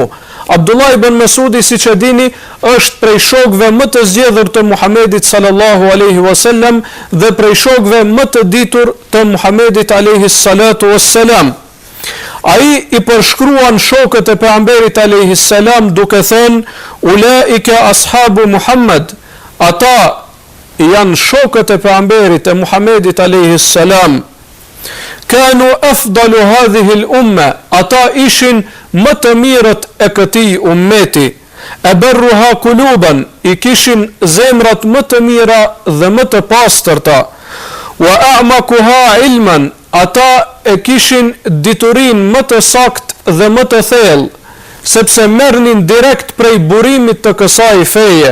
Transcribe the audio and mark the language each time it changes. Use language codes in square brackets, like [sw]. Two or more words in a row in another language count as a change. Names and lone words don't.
[sq] Abdullah ibn Mas'udi, siç e dini, është prej shokëve më të zgjedhur të Muhamedit [ar] صلى الله عليه وسلم [sq] dhe prej shokëve më të ditur të Muhamedit [ar] عليه الصلاة والسلام. [sq] Ai i përshkruan shokët e pejgamberit [ar] عليه السلام [sq] duke thënë: [ar] "أولئك أصحاب محمد", [sq] ata janë shokët e pejgamberit e Muhamedit [ar] عليه السلام. كانوا أفضل هذه الأمة, [sq] ata ishin më të mirët e këtij ummeti. [ar] أبرها قلوبا, [sq] i kishin zemrat më të mira dhe më të pastërta. [ar] وأعمقها علما, [sq] ata e kishin diturin më të sakt dhe më të thellë, sepse merrnin direkt prej burimit të kësaj feje.